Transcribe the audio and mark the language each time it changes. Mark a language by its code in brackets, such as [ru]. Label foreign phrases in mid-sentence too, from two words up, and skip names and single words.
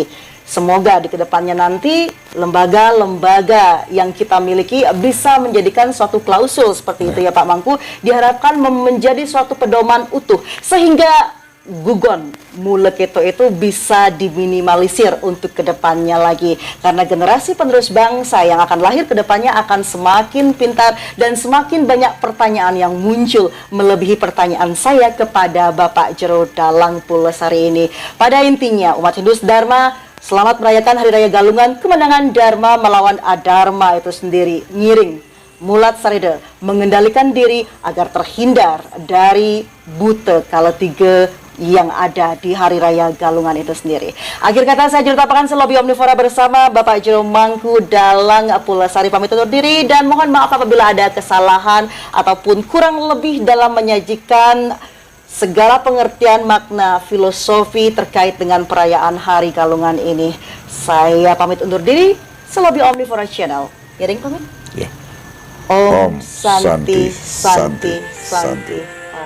[id] Semoga di kedepannya nanti lembaga-lembaga yang kita miliki bisa menjadikan suatu klausul seperti itu ya Pak Mangku, diharapkan menjadi suatu pedoman utuh sehingga gugon muleketo itu bisa diminimalisir untuk kedepannya lagi, karena generasi penerus bangsa yang akan lahir kedepannya akan semakin pintar dan semakin banyak pertanyaan yang muncul melebihi pertanyaan saya kepada Bapak Jero Dalang Pulesari ini. Pada intinya umat Hindu Dharma selamat merayakan Hari Raya Galungan, kemenangan Dharma melawan Adharma itu sendiri. [ban] Ngiring Mulat Sarida [id] mengendalikan diri agar terhindar dari bute kaletiga yang ada di Hari Raya Galungan itu sendiri. Akhir kata saya Juru Tapakan Selobi Omnivora bersama Bapak Jero Mangku Dalang Pulasari pamit undur diri dan mohon maaf apabila ada kesalahan ataupun kurang lebih dalam menyajikan segala pengertian makna filosofi terkait dengan perayaan Hari Galungan ini. Saya pamit undur diri, Selobi Omnivora Channel. [ban] Yaring pamit? [id] Ya. [sa] Om Santi Santi Santi.